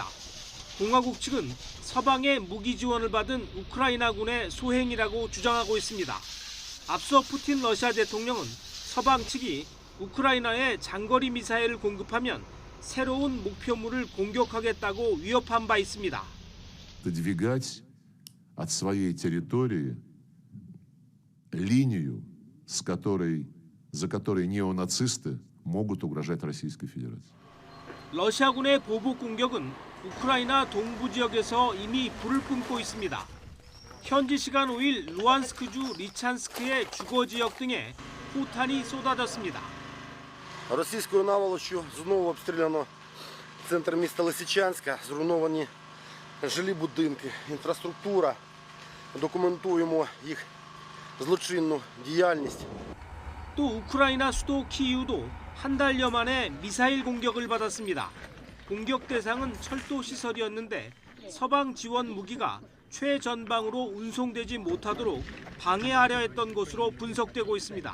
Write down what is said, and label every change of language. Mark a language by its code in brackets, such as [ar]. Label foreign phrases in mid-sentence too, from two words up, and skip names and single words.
[ko] 공화국 측은 서방의 무기 지원을 받은 우크라이나군의 소행이라고 주장하고 있습니다. 앞서 푸틴 러시아 대통령은 서방 측이 우크라이나에 장거리 미사일을 공급하면 새로운 목표물을 공격하겠다고 위협한 바 있습니다. [ru] Выдвигать от своей территории линию, за которой неонацисты могут угрожать Российской Федерации. [ko] 러시아군의 보복 공격은 우크라이나 동부 지역에서 이미 불을 뿜고 있습니다. 현지 시간 5일 루안스크주 리찬스크의 주거 지역 등에 포탄이 쏟아졌습니다. [uk] Російською наволоччю знову обстріляно центр міста Лисичанська, зруйновані жилі будинки, інфраструктура. Документуємо їх злочинну діяльність. [ko] 또 우크라이나 수도 키이우도 한 달여 만에 미사일 공격을 받았습니다. 공격 대상은 철도 시설이었는데 서방 지원 무기가 최전방으로 운송되지 못하도록 방해하려 했던 것으로 분석되고 있습니다.